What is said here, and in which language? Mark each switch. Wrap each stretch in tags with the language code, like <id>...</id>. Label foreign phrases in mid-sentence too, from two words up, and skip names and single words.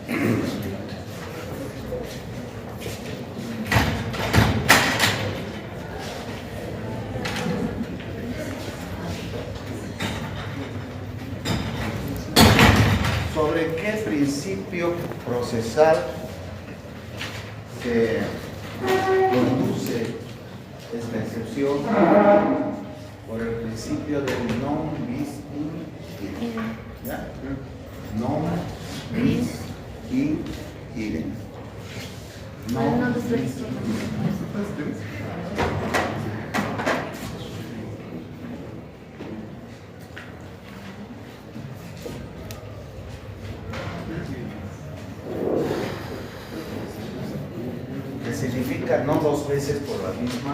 <es>¿Sobre qué principio procesal se conduce esta excepción? Por el principio del</es> <la>non bis in idem.</la> <es>¿Ya?</es> <la>Non bis in idem. Non bis in idem.</la> <es>Que significa no dos veces por la misma.</es>